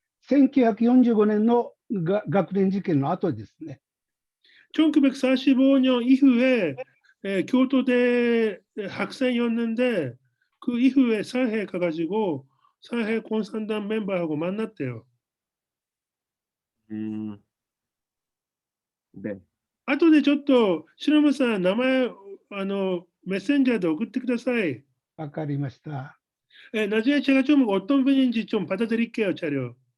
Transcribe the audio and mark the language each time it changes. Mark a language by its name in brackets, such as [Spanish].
[Japanese] 1945年の学連事件の後ですね。 [Korean] 1945년 이후에 교토대 학생이었는데 그 이후에 서해 가가지고 서해 공산당 멤버하고 만났대요. 네. [Japanese] 後でちょっと白間さん名前メッセンジャーで送ってください. わかりました. [Korean] 나중에 제가 좀 어떤 분인지 좀 받아드릴게요, 자료.